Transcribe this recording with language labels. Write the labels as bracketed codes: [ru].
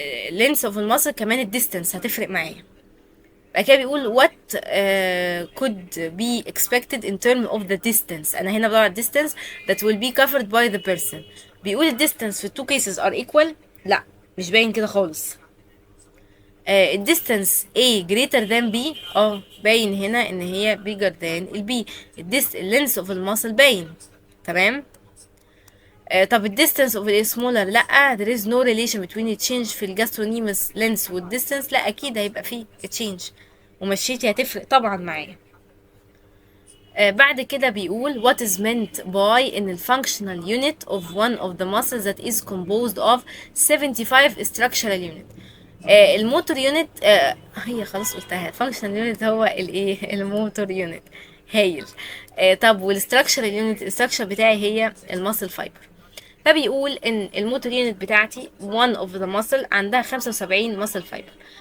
[ar] لينس اوف المصل كمان الديستنس هتفرق معايا. بعد كده بيقول [en] what could be expected in terms of the distance. [ar] انا هنا بدور على [en] distance that will be covered by the person. بيقول ال distance في two cases are equal. [ar] لا، مش باين كده خالص. [en] ال distance A greater than B. [ar] باين هنا ان هي [en] bigger than [ar] ال B. ال length of المصل باين. تمام. [en] طب ال distance of ال smaller لا، there is no relation between the change في ال gastrocnemius length وال distance. [ar] لا، اكيد هيبقى فيه change، ومشيتي هتفرق طبعا معايا. بعد كده بيقول [en] what is meant by in the functional unit of one of the muscles that is composed of 75 structural unit. [ar] الموتور يونت، هي خلاص قلتها. functional unit هو الايه؟ الموتور يونت. هايل. طب والستراكشرال يونت، الستراكشر بتاعي هي الماسل فايبر. فبيقول ان الموتور يونت بتاعتي [en] one of the muscle [ar] عندها 75 ماسل فايبر.